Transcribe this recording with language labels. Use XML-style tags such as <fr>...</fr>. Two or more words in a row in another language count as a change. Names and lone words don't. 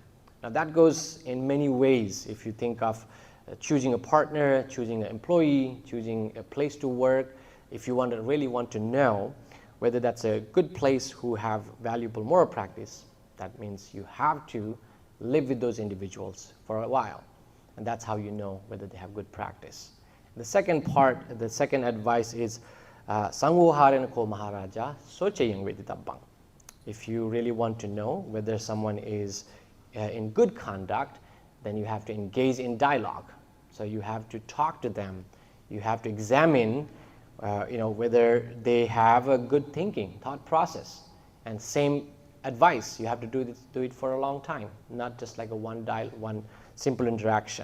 <en>Now that goes in many ways. If you think of choosing a partner, choosing an employee, choosing a place to work, if you really want to know whether that's a good place who have valuable moral practice, that means you have to live with those individuals for a while. And that's how you know whether they have good practice. The second part, the second advice is</en> <pi>Sangwoharena ko Maharaja sochayang veditabang.</pi> <en>If you really want to know whether someone is in good conduct, then you have to engage in dialogue. So you have to talk to them. You have to examine whether they have a good thinking, thought process. And same advice, you have to do it for a long time, not just like a one simple interaction.</en>